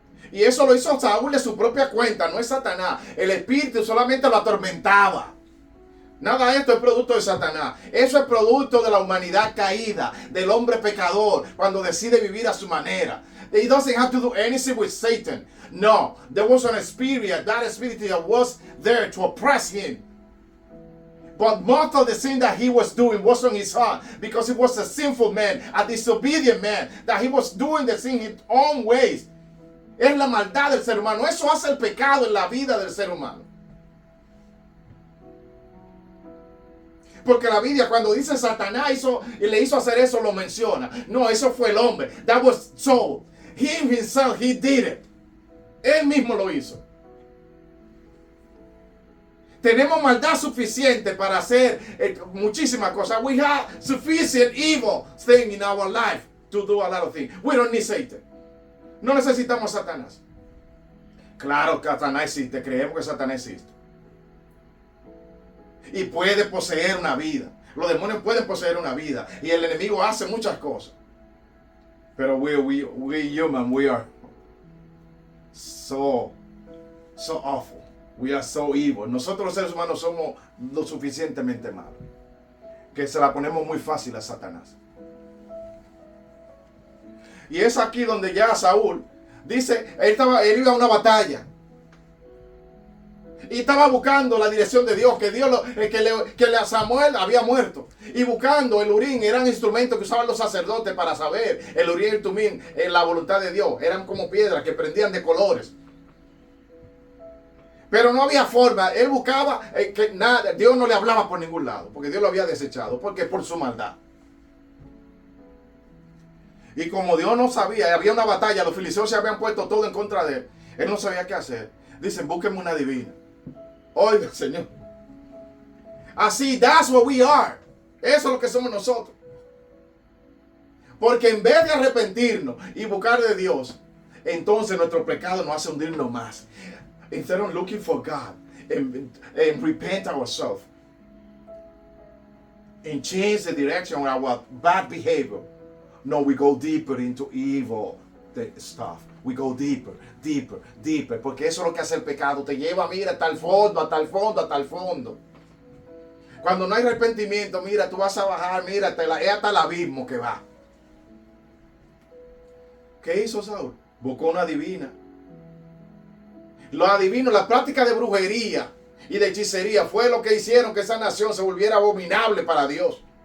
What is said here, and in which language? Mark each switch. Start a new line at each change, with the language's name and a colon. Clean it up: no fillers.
Spanish: Y eso lo hizo Saúl de su propia cuenta, no es Satanás. El espíritu solamente lo atormentaba. Nada de esto es producto de Satanás. Eso es producto de la humanidad caída, del hombre pecador, cuando decide vivir a su manera.
English: He doesn't have to do anything with Satan. No, there was an spirit, that spirit that was there to oppress him. But most of the sin that he was doing was on his heart, because he was a sinful man, a disobedient man, that he was doing the sin his own ways.
Spanish: Es la maldad del ser humano. Eso hace el pecado en la vida del ser humano. Porque la Biblia cuando dice Satanás le hizo hacer eso, lo menciona. No, eso fue el hombre.
English: That was Saul. Him himself, he did it.
Spanish: Él mismo lo hizo. Tenemos maldad suficiente para hacer muchísimas cosas.
English: We have sufficient evil thing in our life to do a lot of things. We don't need Satan.
Spanish: No necesitamos a Satanás. Claro que Satanás existe. Creemos que Satanás existe. Y puede poseer una vida. Los demonios pueden poseer una vida. Y el enemigo hace muchas cosas. Pero
English: we human, we are so awful. We are so evil.
Spanish: Nosotros los seres humanos somos lo suficientemente malos que se la ponemos muy fácil a Satanás. Y es aquí donde ya Saúl dice, él iba a una batalla. Y estaba buscando la dirección de Dios, que Samuel había muerto. Y buscando el Urim, eran instrumentos que usaban los sacerdotes para saber. El Urim y el Tumim, la voluntad de Dios. Eran como piedras que prendían de colores. Pero no había forma. Él buscaba que nada. Dios no le hablaba por ningún lado, porque Dios lo había desechado. Porque por su maldad. Y como Dios no sabía, había una batalla, los filisteos se habían puesto todo en contra de él. Él no sabía qué hacer. Dicen, búsquenme una divina. Oiga, Señor. Así,
English: that's what we are.
Spanish: Eso es lo que somos nosotros. Porque en vez de arrepentirnos y buscar de Dios, entonces nuestro pecado nos hace hundirnos más.
English: Instead of looking for God and repent ourselves and change the direction of our bad behavior, No, we go deeper into evil stuff. We go deeper, deeper, deeper.
Spanish: Porque eso es lo que hace el pecado. Te lleva, mira, hasta el fondo, hasta el fondo, hasta el fondo. Cuando no hay arrepentimiento, mira, tú vas a bajar, mira, es hasta el abismo que va. ¿Qué hizo Saúl? Buscó una adivina. Los adivinos, la práctica de brujería y de hechicería fue lo que hicieron que esa nación se volviera abominable para Dios.